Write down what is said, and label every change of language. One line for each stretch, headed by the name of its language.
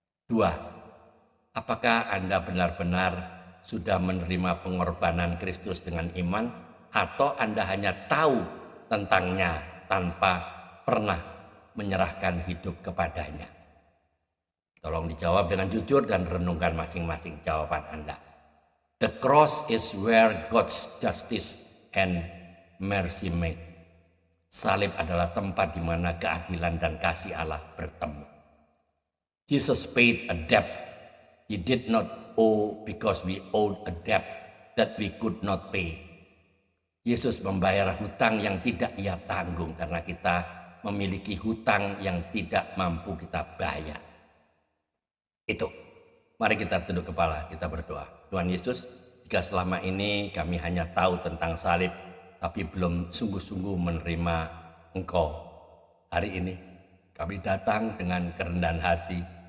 Indonesian: 2. Apakah Anda benar-benar sudah menerima pengorbanan Kristus dengan iman, atau Anda hanya tahu tentangnya tanpa pernah menyerahkan hidup kepadanya? Tolong dijawab dengan jujur dan renungkan masing-masing jawaban Anda.
English: The cross is where God's justice and mercy meet.
Indonesian: Salib adalah tempat di mana keadilan dan kasih Allah bertemu.
English: Jesus paid a debt He did not owe because we owed a debt that we could not pay.
Indonesian: Yesus membayar hutang yang tidak Ia tanggung karena kita memiliki hutang yang tidak mampu kita bayar. Itu. Mari kita tunduk kepala, kita berdoa. Tuhan Yesus, jika selama ini kami hanya tahu tentang salib, tapi belum sungguh-sungguh menerima Engkau, hari ini kami datang dengan kerendahan hati.